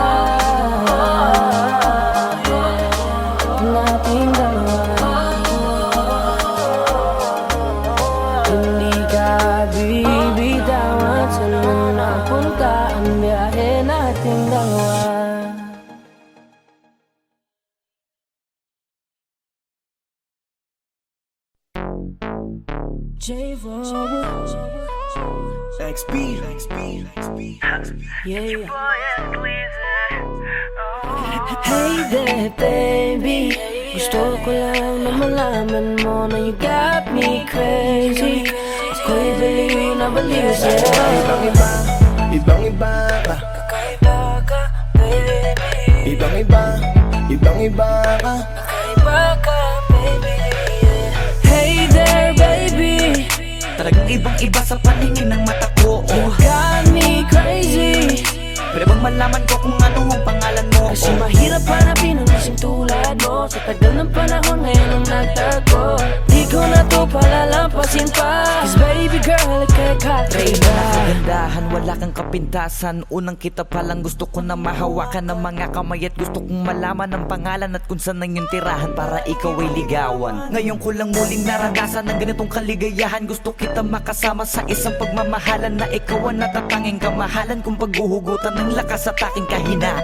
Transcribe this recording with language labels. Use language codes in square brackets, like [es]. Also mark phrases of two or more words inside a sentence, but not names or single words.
[tl] Nating dalawa. Hindi ka bibitawan saan man napunta ang biyahe nating dalawa. XB. [en] Yeah. Hey there, baby. [tl] Gusto ko lang na malaman mo na [en] you got me crazy. [tl] Ako'y baliw na baliw sa'yo. Ibang-iba, ibang-iba ka. Kakaiba ka, baby. Ibang-iba, ibang-iba ka. Kakaiba ka, [en] baby. Hey there, baby. [tl] Talagang ibang-iba sa paningin ng mata ko. [en] You got me crazy. [tl] Pwede bang malaman ko kung ano ang pangalan mo? Kasi mahirap hanapin ang isang tulad mo. Sa tagal ng panahon ngayon ang nagtago. Di ko na to palalampasin pa. [en] Cause baby girl, [tl] ika'y Rey kakaiba. na kagandahan, wala kang kapintasan. Unang kita pa lang gusto ko na mahawakan ng mga kamay. At gusto kong malaman ang pangalan at kung saan ang iyong tirahan para ikaw ay ligawan. Ngayon ko lang muling naranasan ng ganitong kaligayahan. Gusto kita makasama sa isang pagmamahalan na ikaw ang natatanging kamahalan kung paghuhugutan ng lakas at aking kahinaan.